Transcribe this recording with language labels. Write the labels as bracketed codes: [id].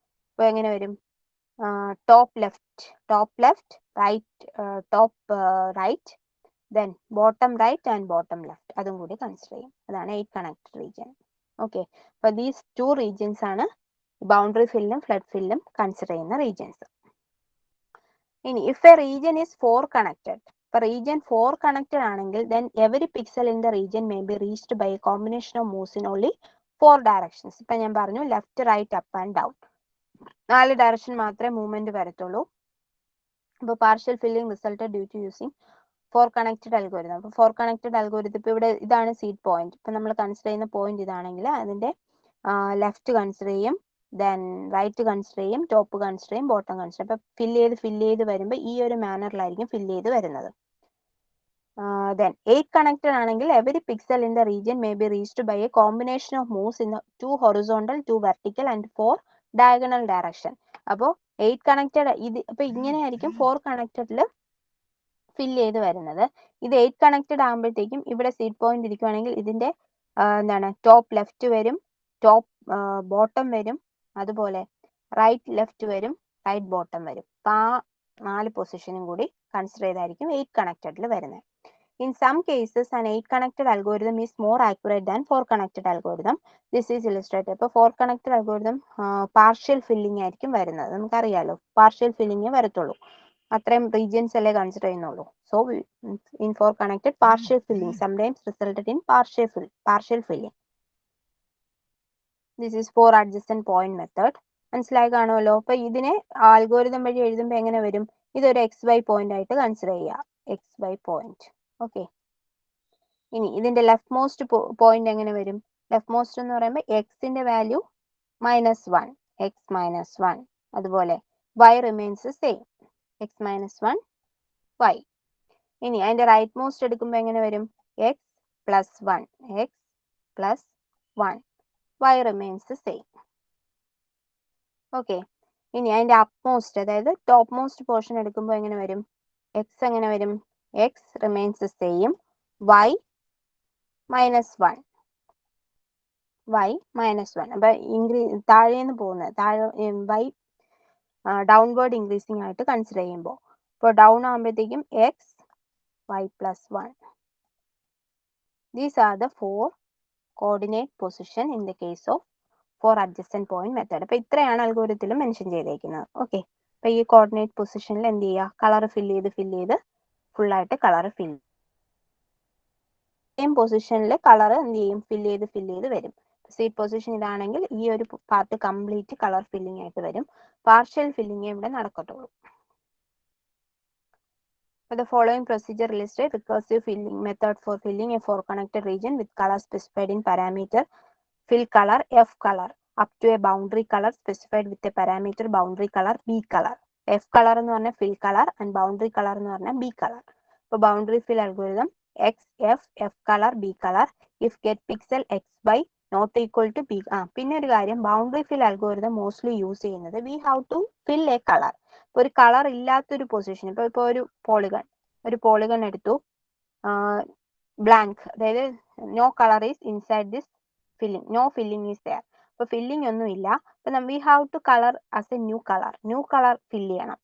[ml] അപ്പോൾ എങ്ങനെ വരും, top left, right, top right, then bottom right and bottom left, അതും കൂടി കൺസിഡർ ചെയ്യും. അതാണ് 8 കണക്റ്റഡ് റീജിയൻ. ഓക്കെ, അപ്പോൾ ദീസ് 2 റീജിയൻസ് ആണ് ബൗണ്ടറി ഫില്ലും ഫ്ലഡ് ഫില്ലും കൺസിഡർ ചെയ്യുന്ന റീജിയൻസ്. [en] ഇനി if a region is 4 connected, [ml] ഇപ്പൊ റീജിയൻ 4 കണക്റ്റഡ് ആണെങ്കിൽ [en] then every pixel in the region may be reached by a combination of moves in only 4 directions. [ml] ഇപ്പൊ ഞാൻ പറഞ്ഞു left, right, up and down, 4 direction മാത്രമേ movement വരത്തുള്ളൂ. [en] അപ്പോൾ partial filling result due to using 4 connected algorithm. [ml] അപ്പോൾ 4 connected algorithm ഇപ്പൊ ഇവിടെ ഇതാണ് സീഡ് പോയിന്റ്, ഇപ്പൊ നമ്മൾ കൺസിഡർ ചെയ്യുന്ന പോയിന്റ് ഇതാണെങ്കിൽ അതിന്റെ ലെഫ്റ്റ് കൺസിഡർ ചെയ്യും, ദെൻ റൈറ്റ് കൺസിഡർ ചെയ്യും, ടോപ്പ് കൺസിഡർ ചെയ്യും, ബോട്ടം കൺസിഡർ. അപ്പൊ ഫില്ല് ചെയ്ത് വരുമ്പോൾ ഈ ഒരു മാനറിലായിരിക്കും ഫില്ല് ചെയ്ത് വരുന്നത്. [en] Then 8 connected ആണെങ്കിൽ every pixel in the region may be reached by a combination of moves in 2 horizontal, 2 vertical and 4 diagonal direction. [ml] അപ്പോൾ 8 connected ഇത് അപ്പൊ ഇങ്ങനെയായിരിക്കും 4 connectedൽ ഫില്ല് ചെയ്ത് വരുന്നത്. ഇത് 8 connected ആകുമ്പോഴത്തേക്കും ഇവിടെ സീഡ് പോയിന്റ് ഇരിക്കുവാണെങ്കിൽ ഇതിന്റെ എന്താണ് ടോപ്പ് ലെഫ്റ്റ് വരും, ടോപ്പ് ബോട്ടം വരും, അതുപോലെ റൈറ്റ് ലെഫ്റ്റ് വരും, റൈറ്റ് ബോട്ടം വരും. അപ്പൊ ആ 4 പൊസിഷനും കൂടി കൺസിഡർ ചെയ്തായിരിക്കും 8 കണക്റ്റഡിൽ വരുന്നത്. [en] In some cases, an 8-connected algorithm is more accurate than 4-connected algorithm. This is illustrated. [ml] ഇപ്പോൾ 4-connected algorithm partial filling ആയിരിക്കും വരുന്നത്. നമുക്കറിയാലോ partial filling വരത്തുള്ളൂ. അത്രയും regions അല്ലേ കൺസിഡർ ചെയ്യുന്നുള്ളൂ. [en] So in 4-connected, partial filling sometimes resulted in partial filling. This is 4 adjacent point method. [ml] മനസ്സിലായി കാണുമല്ലോ. അപ്പൊ ഇതിനെ ആൽഗോരിതം വഴി എഴുതുമ്പോൾ എങ്ങനെ വരും? ഇതൊരു XY പോയിന്റ് ആയിട്ട് കൺസിഡർ ചെയ്യുക. XY point. ഓക്കെ. ഇനി ഇതിന്റെ ലെഫ്റ്റ് മോസ്റ്റ് പോയിന്റ് എങ്ങനെ വരും? ലെഫ്റ്റ് മോസ്റ്റ് എന്ന് പറയുമ്പോൾ എക്സിന്റെ വാല്യൂ -1, x -1. അതുപോലെ y remains same, x -1 y. ഇനി അതിന്റെ റൈറ്റ് മോസ്റ്റ് എടുക്കുമ്പോൾ എങ്ങനെ വരും? x +1, x +1, y remains same. Okay. ഇനി അതിന്റെ അപ്പ് മോസ്റ്റ്, അതായത് ടോപ്പ് മോസ്റ്റ് പോർഷൻ എടുക്കുമ്പോൾ എങ്ങനെ വരും? x എങ്ങനെ വരും? x remains same, y -1, y -1. അപ്പൊ താഴേന്ന് പോകുന്നത് y ഡൗൺവേർഡ് ഇൻക്രീസിംഗ് ആയിട്ട് കൺസിഡർ ചെയ്യുമ്പോൾ, ഇപ്പോൾ ഡൗൺ ആകുമ്പോഴത്തേക്കും x y +1. [en] These are the 4 coordinate position in the case of 4 adjacent point method. [ml] അപ്പൊ ഇത്രയാണ് അൽഗോരിതത്തിൽ മെൻഷൻ ചെയ്തേക്കുന്നത്. ഓക്കെ. അപ്പൊ ഈ കോർഡിനേറ്റ് പൊസിഷനിൽ എന്ത് ചെയ്യുക? കളർ ഫിൽ ചെയ്ത് ഫുൾ ആയിട്ട് കളർ ഫിൽ സെയിം പൊസിഷനിൽ കളർ എന്ത് ചെയ്യും? ഫിൽ ചെയ്ത് വരും. സീറ്റ് പൊസിഷൻ ഇതാണെങ്കിൽ ഈ ഒരു പാർട്ട് കംപ്ലീറ്റ് കളർ ഫില്ലിംഗ് ആയിട്ട് വരും. പാർഷ്യൽ ഫില്ലിംഗ് ഇവിടെ നടക്കത്തുള്ളൂ. [en] The following procedure illustrates recursive filling method for filling a 4-connected region with color specified in parameter fill color F color up to a boundary color specified with a parameter boundary color B color. F color എന്ന് പറഞ്ഞാൽ fill color and boundary color എന്ന് പറഞ്ഞാൽ B color. അപ്പോൾ boundary fill algorithm X F color B color if get pixel X by not equal to B. [ml] പിന്നെ ഒരു കാര്യം, [en] boundary fill algorithm mostly use ചെയ്യുന്നത് we have to fill a color. [ml] ഒരു colour ഇല്ലാത്തൊരു position, ഇപ്പൊ ഒരു polygon എടുത്തു, blank, അതായത് no colour is inside this filling, no filling is there. അപ്പൊ ഫില്ലിംഗ് ഒന്നും ഇല്ല. അപ്പൊ [en] we have to colour as a new colour [ml] fill ചെയ്യണം.